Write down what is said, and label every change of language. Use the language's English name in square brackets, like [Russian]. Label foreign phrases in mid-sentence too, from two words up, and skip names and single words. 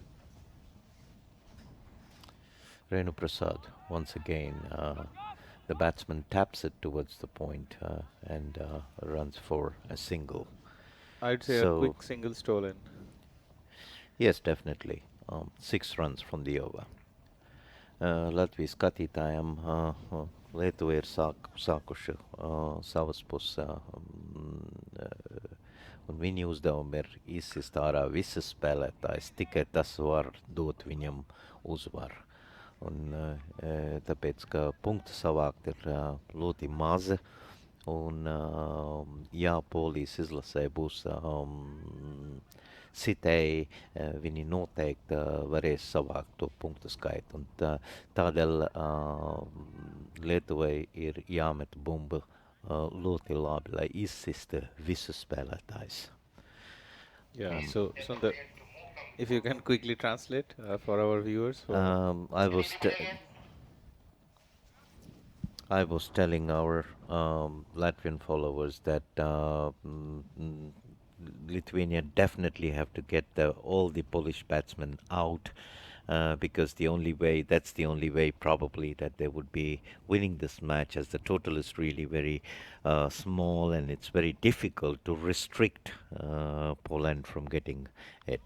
[English] Renu Prasad once again. The batsman taps it towards the point and runs for a single. I'd say a So quick single stolen. yes, definitely 6 runs from the over. [Latvian] Latvijas skatītājiem Lietuva ir sākuši savas puses, un viņa uzdevumi ir izsist ārā visas spēlētājas, tikai tas var dot viņam uzvaru. Un, tāpēc, ka punktu savākt ir ļoti maza, un jā, Polijas izlasē būs sitēji, viņi noteikti varēs savākt to punktu skaitu. Un tādēļ Lietuvai ir jāmet bumba ļoti labi, lai izsista visus spēlētājus. [English] Yeah. So Sundar, if you can quickly translate for our viewers. I was telling our Latvian followers that Lithuania definitely have to get all the Polish batsmen out, because that's the only way probably that they would be winning this match, as the total is really very small, and it's very difficult to restrict Poland from getting it.